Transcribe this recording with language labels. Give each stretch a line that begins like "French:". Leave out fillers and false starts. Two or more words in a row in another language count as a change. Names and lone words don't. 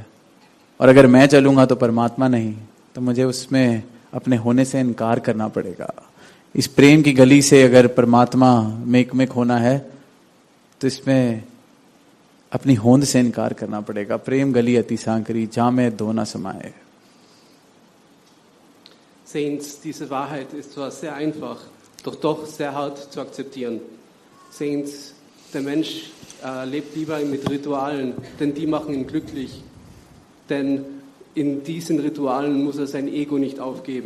Hindi: और अगर मैं चलूंगा तो परमात्मा नहीं, तो मुझे उसमें अपने होने से इनकार करना पड़ेगा। इस प्रेम की गली से अगर परमात्मा में एकमिक होना है तो इसमें अपनी होंद से इनकार करना पड़ेगा। प्रेम गली अति सांकरी जहां में दो ना समाए।
German: Saints, diese Wahrheit ist zwar sehr einfach, doch sehr hart zu akzeptieren. Saints, der Mensch lebt lieber mit Ritualen, denn die machen ihn glücklich. Denn in diesen Ritualen muss er sein Ego nicht aufgeben.